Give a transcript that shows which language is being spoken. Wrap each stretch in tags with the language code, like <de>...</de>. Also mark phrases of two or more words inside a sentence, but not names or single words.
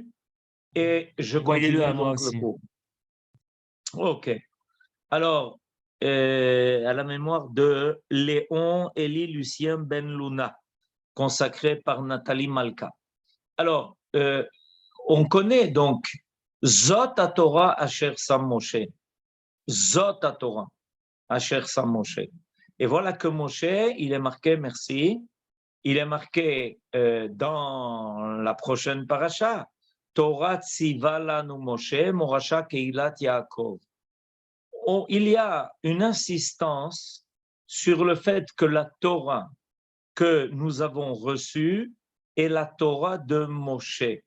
<fr>Et je continue donc le cours. Ok. Alors, à la mémoire de Léon Élie Lucien Ben Luna, consacré par Nathalie Malka. Alors, on connaît donc</fr> <he>זאת תורה אשר שם משה. זאת תורה אשר שם משה.</he> <fr>Et voilà que Moshe, il est marqué, merci, il est marqué dans la prochaine paracha,</fr> <he>תורה צוה לנו משה, מורשה קהלת יעקב.</he> <fr>Il y a une insistance sur le fait que la Torah que nous avons reçue est la Torah de Moshe.</fr>